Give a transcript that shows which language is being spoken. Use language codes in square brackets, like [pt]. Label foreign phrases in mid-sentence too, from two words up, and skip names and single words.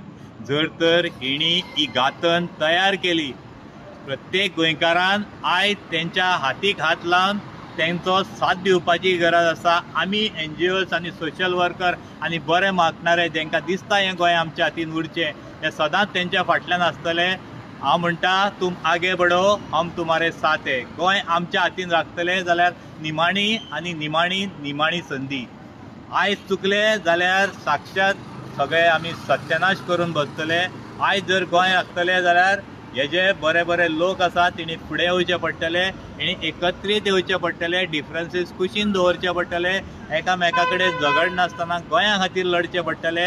[kok] जर तर हेणी ही घातन तयार केली, प्रत्येक गोंयकारान आयज तेंच्या हातीक हात लावन तेंचो साथ दिवपाची गरज आसा. आमी NGOs आनी [en] social worker [kok] आनी बरे मागणारे जेंकां दिसता हें गोंय आमच्या हातीन उरचें, हे सदांच तेंच्या फाटल्यान आसतले. हांव म्हणटा [hi] तुम आगे बढो, हम तुम्हारे साथ है. [kok] गोंय आमच्या हातीन राखतले जाल्यार निमाणी संदी. आयज चुकले जाल्यार साक्षात सगळे आमी सत्यानाश करून बसतले. आयज जर गोंय राखतले जाल्यार हे जे बरे लोक आसा तेणी फुडें येवचे पडटले, हेणी एकत्रीत येवचे पडटले, डिफरन्सीस कुशीन दवरचे पडटले, एकामेका कडेन झगड नासतना गोंया खातीर लडचे पडटले.